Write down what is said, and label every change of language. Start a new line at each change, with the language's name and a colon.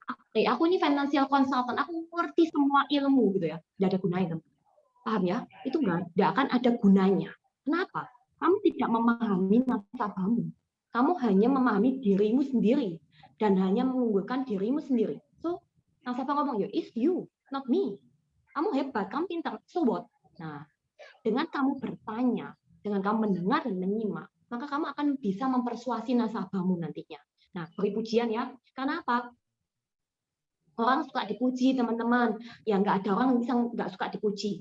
Indonesian: Aku ini financial consultant, aku ngerti semua ilmu gitu ya. Nggak ada gunanya. Paham ya? Itu nggak akan ada gunanya. Kenapa? Kamu tidak memahami nasabahmu. Kamu hanya memahami dirimu sendiri dan hanya mengunggulkan dirimu sendiri.
English: So,
Indonesian: nasabah ngomong,
English: it's you, not me.
Indonesian: Kamu hebat, kamu pintar,
English: so what?
Indonesian: Nah, dengan kamu bertanya, dengan kamu mendengar dan menyimak, maka kamu akan bisa mempersuasi nasabahmu nantinya. Nah, beri pujian ya. Karena apa? Orang suka dipuji, teman-teman. Ya nggak ada orang bisa nggak suka dipuji.